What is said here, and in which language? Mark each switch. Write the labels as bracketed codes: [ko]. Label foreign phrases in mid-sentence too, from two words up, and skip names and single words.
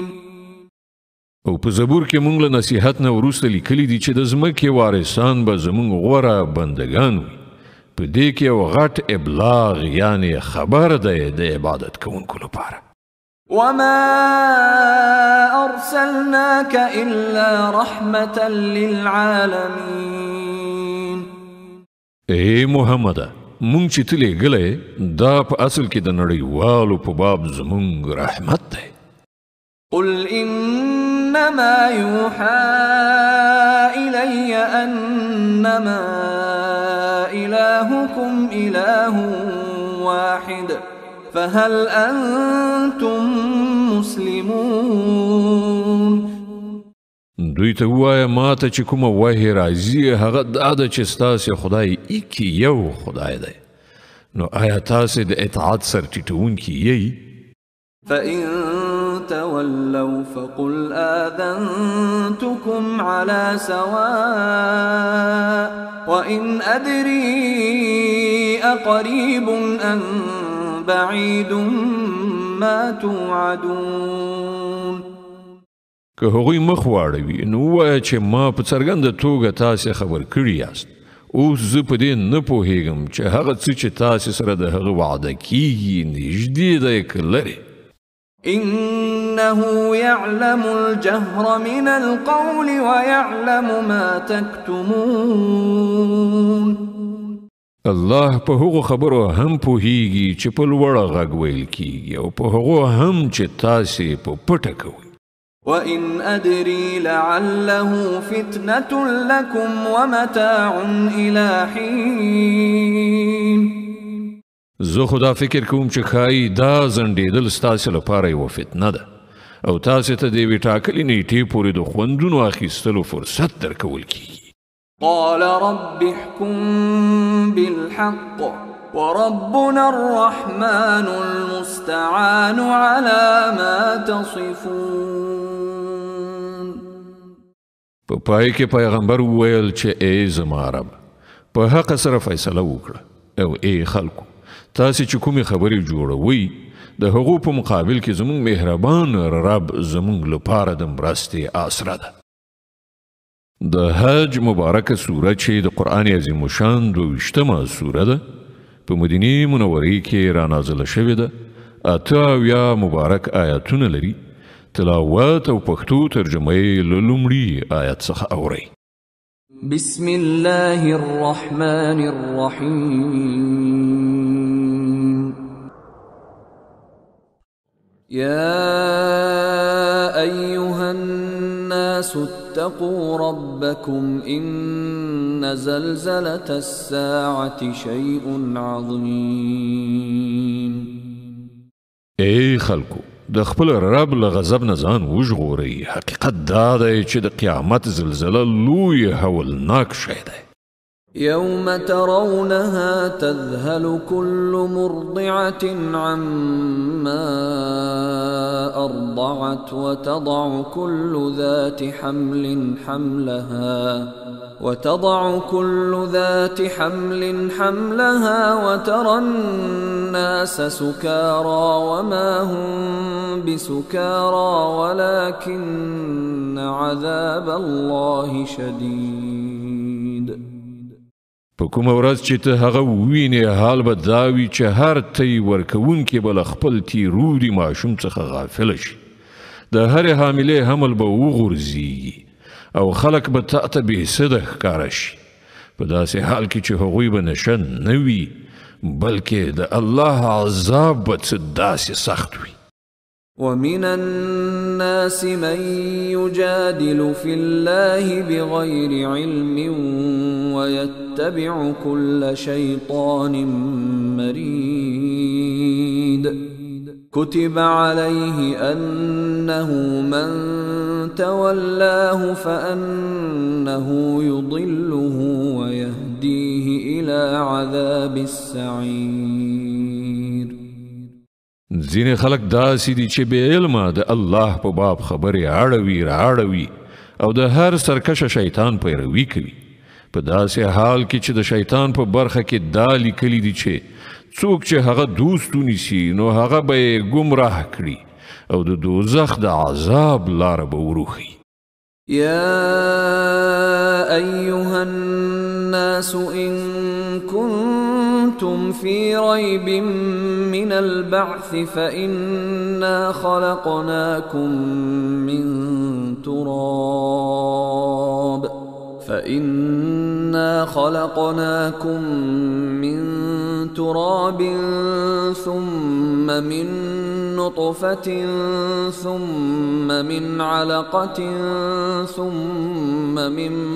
[ps] او په زبور کې مونږ له نصیحت نه وروسته لیکلي دي چې د ځمکې وارثان به زمونږ غوره بندګان وي. په دې کې یو غټ ابلاغ یعنی خبر دی د عبادت کوونکو لپاره. [ar] وما أرسلناك إلا رحمة للعالمين. [ps] اے محمد مونږ چې ته لېږلی دا په اصل کې د نړیوالو په باب زمونږ رحمت دی. [ar] قل إنما يوحى إلي أنما إلهكم إله واحد فهل أنتم مسلمون. [ps] دوی ته ووایه ما ته چې کومه وحی راځي هغه دا ده چې ستاسې خدای ایکي یو خدای دی. نو آیا تاسې د اطاعت سرټیټونکي یئ؟ [ar] فإن تولوا فقل آذنتكم على سواء وإن أدري أقريب أم بعيد ما توعدون. [ps] که هغوی مخ واړوي نو ووایه چې ما په څرګنده توګه تاسې خبر کړي یاست. اوس زه په دې نه پوهیږم چې هغه څه چې تاسې سره د هغه وعده کیږي نږدې دی که لرې. [ar] إنه يعلم الجهر من القول ويعلم ما تكتمون. [ps] الله په هغو خبرو هم پوهیږي چې په لوړه غږ ویل کیږي او په هغو هم چې تاسې په پټه کوئ. [ar] وإن أدري لعله فتنة لكم ومتاع إلى حين. [ps] زه خدا فکر کوم چې ښایي دا ځنډېدل ستاسې لپاره یوه فتنه ده او تاسې ته د یوې ټاکلې نیټې پورې د خوندونو اخیستلو فرصت درکول کیږي. [ar] قال رب احكم بالحق وربنا الرحمن المستعان على ما تصفون. [ps] په پای کې پیغمبر وویل چې ای زما رب په حق سره فیصله وکړه او ای خلکو تاسې چې کومې خبرې جوړوئ د هغو په مقابل کې زموږ مهربان رب زموږ لپاره د مرستې آسره ده. د حج مبارکه سوره چې د قرآن عظیم الشان 22مه سوره ده په مدینې منورې کې رانازله شوې ده. 88 مبارک آیاتونه لري. تلاوت او پښتو ترجمه یې له لومړي آیت څخه اورئ. [ar] بسم الله الرحمن الرحيم. يا أيها الناس اتقوا ربكم إن زلزلة الساعة شيء عظيم. [ps] اے خلکو د خپل رب له غضب نه ځان وژغورئ. حقیقت دا دی چې د قیامت زلزله لوی هولناک شی دی. [ar] يوم ترونها تذهل كل مرضعة عما أرضعت وتضع كل ذات حمل حملها وترى الناس سكارى وما هم بسكارى ولكن عذاب الله شديد. [ps] په کومه ورځ چې ته هغه ووینې حال به دا وي چې هر تی ورکوونکې به له خپل تیروري ماشوم څخه غافله شي. د هرې حاملې حمل به وغورځېږي او خلک به تا ته بېسده ښکاره شي په داسې حال کې چې هغوی به نشه نه وي بلکې د الله عذاب به څه داسې سخت وي. [ar] ومن الناس من يجادل في الله بغير علم ويتبع كل شيطان مريد كتب عليه أنه من تولاه فأنه يضله ويهديه إلى عذاب السعير. [ps] ځینې خلک داسې دي چې بې علمه د الله په باب خبرې اړوي راړوي او د هر سرکشه شیطان پیروي کوي، په داسې حال کې چې د شیطان په برخه کې دا لیکلي دي چې څوک چې هغه دوست ونیسي نو هغه به یې ګمراه کړي او د دوزخ د عذاب لاره به وروښي. [ar] يا أيها الناس إن كنتم في ريب من البعث فإنا خلقناكم من تراب ثم من نطفة ثم من علقة ثم من